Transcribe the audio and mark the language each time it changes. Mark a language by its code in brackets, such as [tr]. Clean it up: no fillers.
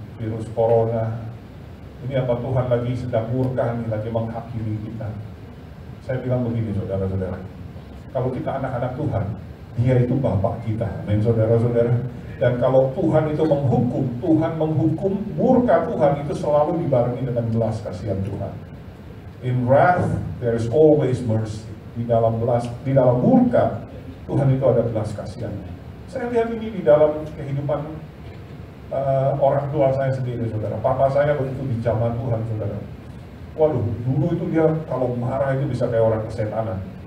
[id] Virus corona, ini apa Tuhan lagi sedang murka nih, lagi menghakimi kita? Saya bilang begini saudara-saudara, kalau kita anak-anak Tuhan, Dia itu Bapak kita, amin saudara-saudara. Dan kalau Tuhan itu menghukum, murka Tuhan itu selalu dibarengi dengan belas kasihan Tuhan. [en] In wrath there is always mercy. [id] Di dalam murka Tuhan itu ada belas kasihannya. Saya lihat ini di dalam kehidupan orang tua saya sendiri saudara. Papa saya begitu dijamah Tuhan saudara. Waduh, dulu itu dia kalau marah itu bisa kayak orang kesetanan.